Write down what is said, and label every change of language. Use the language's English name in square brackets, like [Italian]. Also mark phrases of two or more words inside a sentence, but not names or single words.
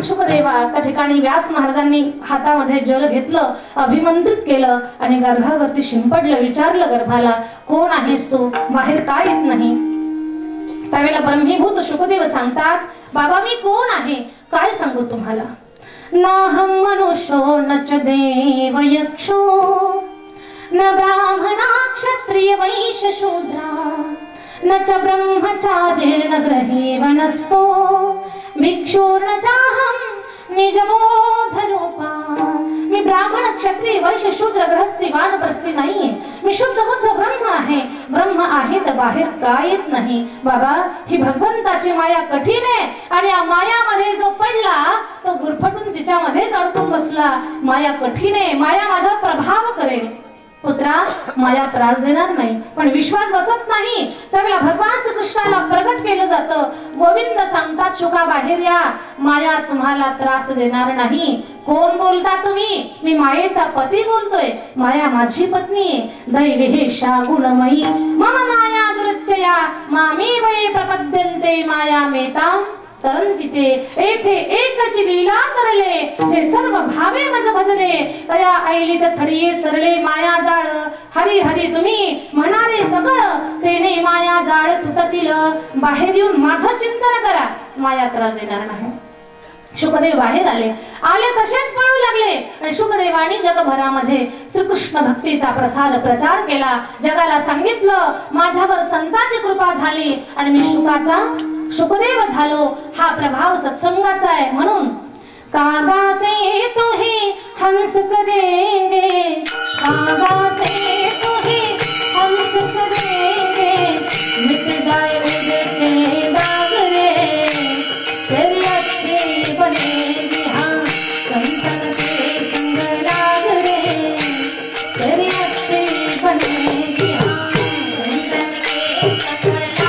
[Marathi] शुकदेवा त्या ठिकाणी व्यास महाराजांनी हातामध्ये जल घेतलं, अभिमंत्रित केलं आणि गर्भावरती शिंपडलं. विचारलं गर्भाला, कोण आहेस तू? बाहेर का येत नाही? त्यावेळेला ब्रह्मीभूत शुकदेव सांगतात, बाबा मी कोण आहे? काय सांगू तुम्हाला? [Sanskrit] नाहं मनुष्यो न च देव यक्षो, न ब्राह्मणा क्षत्रिय वैश्य शूद्रा, न च ब्रह्मचार्येण गृहे वनस्थो, भिक्षुर्न चाहं निजबोधरूपा. [Marathi] मी ब्राह्मण क्षत्रिय वैश्य शूद्र गृहस्थी वानप्रस्थी नाहीये. मी शुद्ध बुद्ध ब्रह्म आहे. ब्रह्म आहे तर बाहेर काय येत नाही. बाबा ही भगवंताची माया कठीण आहे आणि या मायामध्ये जो पडला तो गुरफटून तिच्यामध्येच अडकून बसला. माया कठीण आहे, माया माझा प्रभाव करेल. पुत्रा माया त्रास देणार नाही, पण विश्वास बसत नाही. त्यावेळेला भगवान श्रीकृष्णाला प्रकट केलं जातं. गोविंद सांगतात शुका बाहेर या, माया तुम्हाला त्रास देणार नाही. कोण बोलता तुम्ही? मी मायेचा पती बोलतोय. माया माझी पत्नी आहे. [Sanskrit] दैवेशा गुणमयी मम माया दुर्त्यया मामी वये प्रपद्यन्ते माया मेता तरंतिते. [Marathi] येथे एकची लीला करले जे सर्व भावे मज भजले. तया ऐलीच थडिये सरळे माया जाळ. हरी हरी तुम्ही म्हणारे सगळं तेने माया जाळ तुटतील. बाहेर येऊन माझं चिंतन करा, माया त्रास देणार नाही. शुकदेव बाहेर आले तसेच पळू लागले आणि शुकदेवानी जगभरामध्ये श्रीकृष्ण भक्तीचा प्रचार केला. जगाला सांगितलं माझ्यावर संतांची कृपा झाली आणि मी शुकदेव झालो. हा प्रभाव सत्संगाचा आहे. [Hindi] म्हणून कागा से तो ही हंस करेंगे, कागा से तो ही हंस करेंगे, मिट जाए उड़ते दाग रे, तेरी अच्छी बनेगी हाँ संतन के संग राग रे, तेरी अच्छी बनेगी हाँ संतन के संग